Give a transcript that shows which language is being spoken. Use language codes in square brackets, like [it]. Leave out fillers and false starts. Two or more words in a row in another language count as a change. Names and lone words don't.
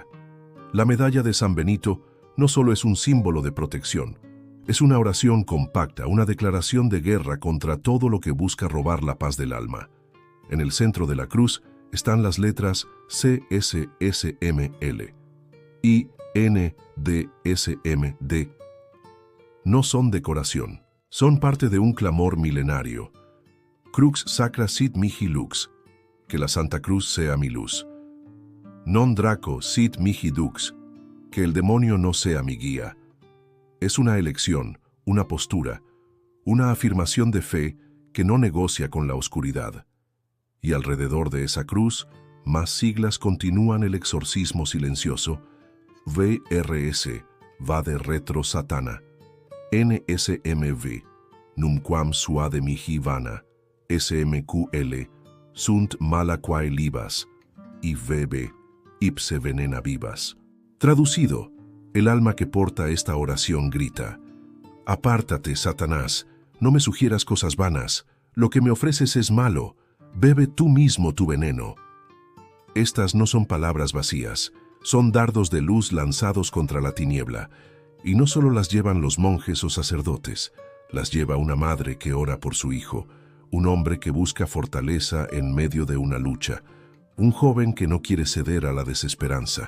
[es] La medalla de San Benito no solo es un símbolo de protección, es una oración compacta, una declaración de guerra contra todo lo que busca robar la paz del alma. En el centro de la cruz están las letras CSSML y NDSMD. No son decoración, son parte de un clamor milenario. [la] Crux sacra sit mihi lux, [es] que la Santa Cruz sea mi luz. [la] Non draco sit mihi dux, [es] que el demonio no sea mi guía. Es una elección, una postura, una afirmación de fe que no negocia con la oscuridad. Y alrededor de esa cruz, más siglas continúan el exorcismo silencioso. [la] VRS, vade retro satana. NSMV, numquam suade mihi vana. SMQL, sunt mala quae libas. IVB, ipse venena vivas. [es] Traducido, el alma que porta esta oración grita: apártate, Satanás, no me sugieras cosas vanas, lo que me ofreces es malo, bebe tú mismo tu veneno. Estas no son palabras vacías, son dardos de luz lanzados contra la tiniebla, y no solo las llevan los monjes o sacerdotes, las lleva una madre que ora por su hijo, un hombre que busca fortaleza en medio de una lucha, un joven que no quiere ceder a la desesperanza.